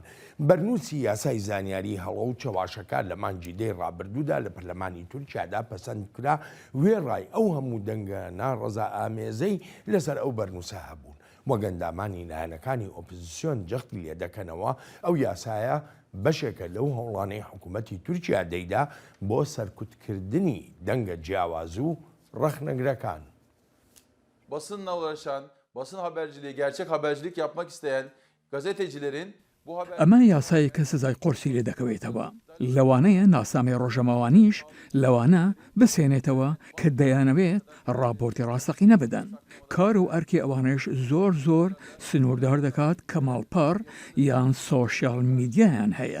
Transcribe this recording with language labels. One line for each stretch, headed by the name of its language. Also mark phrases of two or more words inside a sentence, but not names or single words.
Central Kurdish: بەرنووسی یاسای زانیاری هەڵە و چەواشەکان لە مانگی دەی ڕابردوودا لە پەرلەمانی تورکیادا پەسەند کرا وێڕای ئەو هەموو دەنگە ناڕەزا ئامێزەی لەسەر ئەو بەرنووسە هەبوون. وەگەندامانی لایەنەکانی ئۆپۆزیسیۆن جەختی لێ دەکەنەوە ئەو یاسایە بەشێکە لەو هەوڵانەی حکوومەتی تورکیا دەیدا بۆ سەرکوتکردنی دەنگە جیاواز و ڕەخنەگرەکان.
Turkish: Basınla uğraşan, basın haberciliği, gerçek habercilik yapmak isteyen gazetecilerin bu haber...
Central Kurdish: ئەمە یاسایەکە سزای قۆرسی لێ دەکەوێتەوە. لەوانەیە ناسامی ڕۆژەمەوانیش لەوانە بسێنێتەوە کە دەیانەوێت ڕاپۆرتی ڕاستەقینە بدەن. کار و ئەرکی ئەوانش زۆر سنووردار دەکات کە ماڵپەڕ یان سۆشیال میدیایان هەیە.